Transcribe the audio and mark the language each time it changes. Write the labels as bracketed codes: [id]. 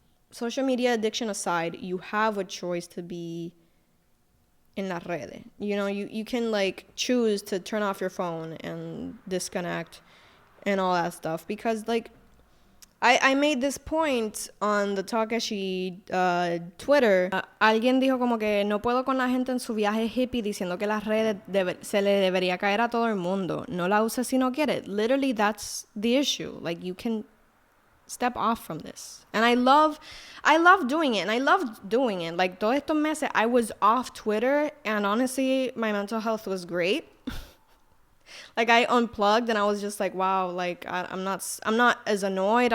[en] Social media addiction aside, you have a choice to be in [es] la red. [en] You know, you can, like, choose to turn off your phone and disconnect and all that stuff. Because, like, I made this point on the TALKESHI Twitter. [es] Alguien dijo como que no puedo con la gente en su viaje hippie diciendo que las redes se le debería caer a todo el mundo. No la uses si no quieres. [en] Literally, that's the issue. Like, you can step off from this. And I love doing it. And I loved doing it. Like, [es] todos estos meses, [en] I was off Twitter. And honestly, my mental health was great. Like, I unplugged and I was just like, wow, like, I'm not as annoyed.